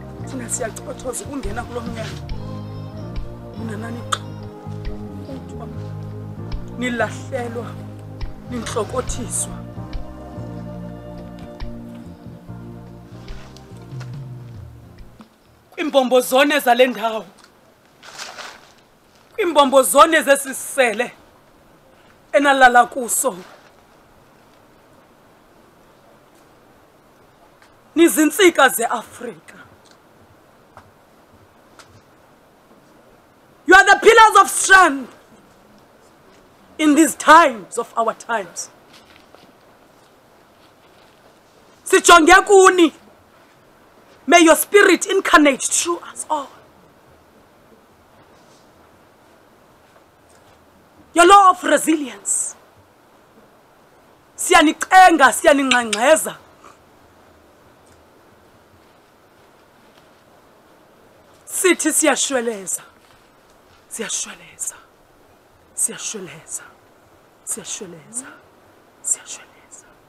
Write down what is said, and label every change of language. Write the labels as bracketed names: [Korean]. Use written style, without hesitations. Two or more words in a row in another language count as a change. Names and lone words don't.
[Xhosa] thina siyachothoza ukungena kulomnyango unanani xa kuthiwa nilahlelwa ninhlokothiswa kwimbombo-zone zale ndawo kwimbombo-zone zesisele enalala kuso nizinsika ze-Afrika. [English] You are the pillars of strength in these times of our times. [Xhosa] Sijonge kuni. [English] May your spirit incarnate through us all. Your law of resilience. [Xhosa] Siyanichenga, siyaningxengxeza. Sithi siyashweleza. Siyashweleza. Siyashweleza. Siyashweleza. Siyashweleza.